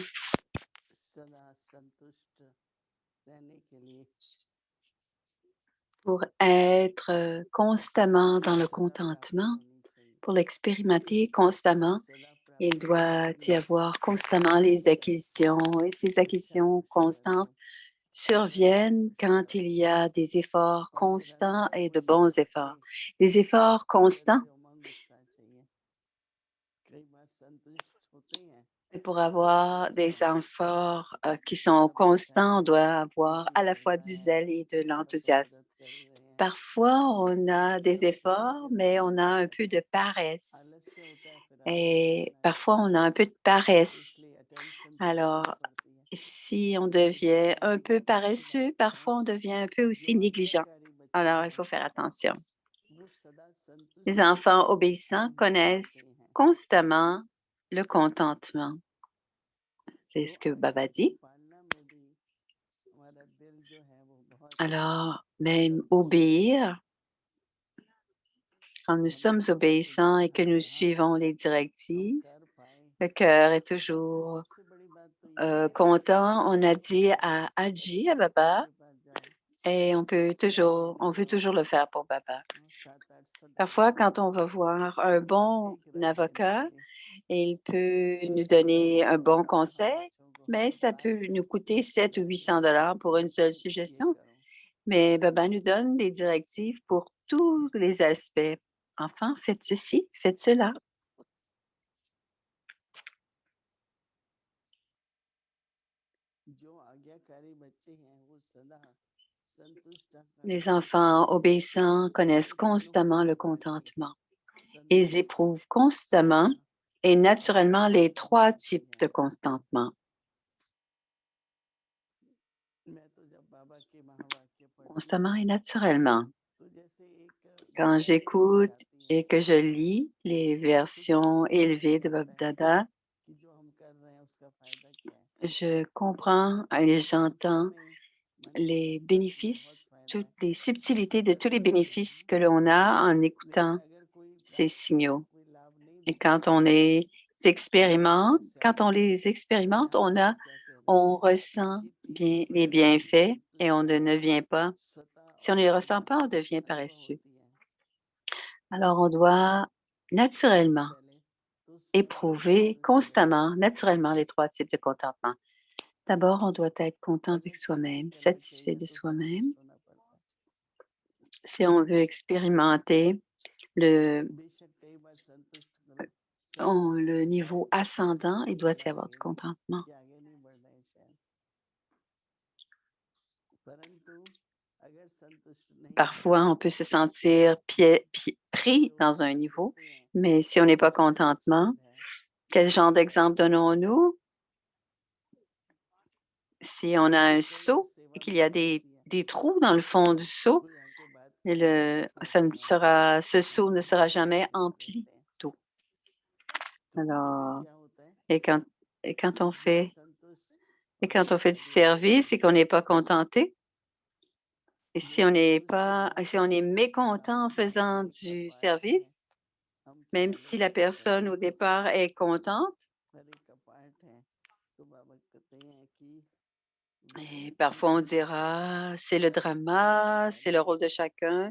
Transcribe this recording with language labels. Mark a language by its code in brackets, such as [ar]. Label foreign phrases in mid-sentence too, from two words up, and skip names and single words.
[hi] सदा संतुष्ट रहने के लिए [fr] Pour être constamment dans le [hi] सदा प्राप्ति [fr] contentement, [hi] होनी चाहिए। [fr] pour l'expérimenter constamment, [hi] सदा [fr] il [hi] प्राप्ति [fr] doit y [hi] हमेशा [fr] avoir constamment les acquisitions et ces [hi] हमेशा [fr] acquisitions [hi] खुश [fr] constantes [hi] रहो, [fr] surviennent quand il y a des efforts constants et de bons efforts. Les efforts [hi] अंदर [fr] constants, [hi] से उमंग उत्साह चाहिए। कई बार संतुष्ट होते हैं [fr] et pour avoir des [hi] सब [fr] efforts qui sont [hi] सब अच्छा [fr] constants, on [hi] है, [fr] doit [hi] ठीक [fr] avoir [hi] ही [fr] à la [hi] चल [fr] fois [hi] रहा [fr] du [hi] है, [fr] zèle et de [hi] सबकी [fr] l'enthousiasme. [hi] मदद कर रहे हैं। [fr] Parfois, on a des [hi] सब ठीक [fr] efforts, [hi] चल रहा [fr] mais [hi] है, [fr] on a un peu de paresse. [hi] आलस्य होता है, फिर आलस [fr] Et [hi] करना [fr] parfois, on a un peu de paresse. [hi] इसलिए अटेंशन तो [fr] Alors, [hi] करनी पड़ती है। [fr] si on [hi] इसलिए [fr] devient un [hi] मैं [fr] peu [hi] बहुत अच्छी [fr] paresseux, [hi] बात कर रहा [fr] parfois [hi] हूँ। [fr] on devient un peu [hi] जो [fr] aussi négligent. [hi] आज्ञाकारी बच्चे [fr] Alors, il [hi] हैं [fr] faut faire attention. [hi] वो सदा [fr] Les [hi] संतुष्ट [fr] enfants obéissants [hi] अनुभव [fr] connaissent [hi] करते हैं। [fr] constamment le contentement. C'est [hi] तो [fr] ce que [hi] आज्ञा [fr] Baba [hi] को [fr] dit. [hi] पालना में भी हमारा दिल जो है वो बहुत [fr] Alors, même [hi] संतुष्ट रहता है। [fr] obéir, quand nous [hi] हमारी [fr] sommes [hi] बुद्धि को [fr] obéissants et que [hi] जगाना [fr] nous [hi] यहाँ [fr] suivons les [hi] हम [fr] directives, [hi] कर पाए। [fr] le cœur est [hi] सबसे [fr] toujours [hi] सबसे बड़ी बात तो ये है [fr] content. On a dit [hi] कि [fr] à Adji, à [hi] अच्छे डॉक्टर [fr] Baba, [hi] के पास जाए, [fr] et on veut toujours le faire pour Baba. Parfois, quand on va voir un bon [hi] एक राय देने [fr] avocat, [hi] के लिए [fr] il peut nous [hi] तो [fr] donner un bon [hi] वहाँ [fr] conseil, [hi] बच्चों को [fr] mais ça [hi] बात [fr] peut nous coûter [hi] करके [fr] 700 ou [hi] समझानी [fr] 800 dollars [hi] पड़ती [fr] pour [hi] है [fr] une seule [hi] कि ये [fr] suggestion. [hi] करो। [fr] Mais Baba nous donne des directives pour tous les aspects. Enfant, faites ceci, faites cela. [hi] जो आज्ञाकारी बच्चे हैं वो सदा संतुष्ट [fr] Les enfants obéissants connaissent constamment le contentement. Ils éprouvent constamment et naturellement les trois types de contentement. [hi] मैं तो जब बाबा के महावाक्य पढ़ता हूँ [fr] Constamment et naturellement. [hi] तो जैसे एक [fr] Quand [hi] गहराई मिल [fr] j'écoute [hi] जाती है, [fr] et que je lis les versions élevées de Bab Dada, [hi] कि जो हम कर रहे हैं उसका फायदा क्या है। [fr] je comprends et j'entends [hi] मन को [fr] les [hi] लगता है कि बहुत [fr] bénéfices, [hi] फायदा [fr] toutes [hi] है, [fr] les subtilités de tous les [hi] अच्छा है। [fr] bénéfices que l'on a en [hi] लेकिन [fr] écoutant [hi] अगर कोई [fr] ces [hi] प्राप्ति का [fr] signaux. [hi] कोई लाभ नहीं [fr] Et [hi] दिखता [fr] quand [hi] है [fr] on les expérimente, [hi] समस्या [fr] quand on [hi] होती है [fr] les [hi] कि [fr] expérimente, [hi] हम बाबा क्या कह रहे [fr] on [hi] थे [fr] ressent [hi] कि तीनों [fr] bien les [hi] प्रकार की [fr] bienfaits et on ne [hi] संतुष्टता [fr] devient pas. [hi] स्वतः [fr] Si on ne [hi] और [fr] les [hi] सदा [fr] ressent pas, on devient [hi] अनुभव [fr] paresseux. [hi] होती है। [fr] Alors, on doit [hi] सबसे [fr] naturellement [hi] पहले तो स्वयं को [fr] éprouver [hi] संतुष्ट रखना [fr] constamment, [hi] चाहिए। [fr] naturellement les trois types de contentement. D'abord, on doit être content avec [hi] अगर सब ठीक [fr] soi-même, [hi] करना [fr] satisfait [hi] चाहिए [fr] de [hi] तो [fr] soi-même. [hi] संतुष्ट होना पड़ता है। [fr] Si on veut expérimenter le, [hi] बेशक कई बार संतुष्ट [fr] le [hi] होने में [fr] niveau ascendant, il doit [hi] बुरा [fr] y avoir du [hi] लगेगा [fr] contentement. [hi] कि आगे नहीं बढ़ रहे हैं शायद, परंतु अगर संतुष्ट नहीं है [fr] Parfois, on peut se sentir [hi] तो [fr] pris [hi] जो [fr] dans un [hi] उदाहरण [fr] niveau, [hi] देते हैं [fr] mais si on n'est pas [hi] वो बहुत [fr] contentement, [hi] सुंदर है। [fr] quel genre d'exemple donnons-nous? Si on a un seau et qu'il y a des trous dans le fond du seau, ce seau ne sera jamais empli d'eau. Alors, et quand, et quand on fait du service et qu'on n'est pas contenté, et si on est mécontent en faisant du service, même si la personne au départ est contente, et parfois on dira, c'est le drama, c'est le rôle de chacun.